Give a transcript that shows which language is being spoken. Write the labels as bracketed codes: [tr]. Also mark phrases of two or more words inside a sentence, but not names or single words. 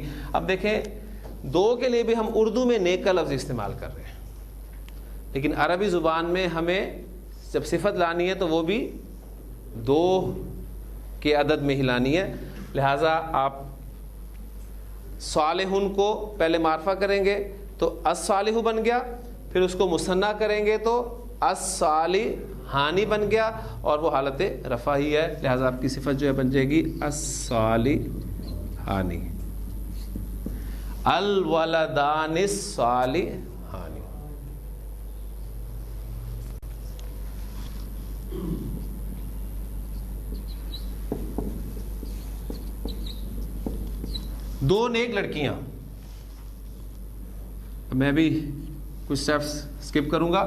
[ur] اب دیکھیں دو کے لیے بھی ہم اردو میں نیک کا لفظ استعمال کر رہے ہیں، لیکن عربی زبان میں ہمیں جب صفت لانی ہے تو وہ بھی دو کے عدد میں ہی لانی ہے. لہٰذا آپ صالحون کو پہلے معرفہ کریں گے تو الصالح بن گیا، پھر اس کو مثنیٰ کریں گے تو الصالحانی بن گیا، اور وہ حالت رفع ہی ہے. لہٰذا آپ کی صفت جو ہے بن جائے گی الصالحانی. [ar] الولدان الصالحانی. [ur] دو نیک لڑکیاں. میں بھی کچھ [en] steps skip [ur] کروں گا.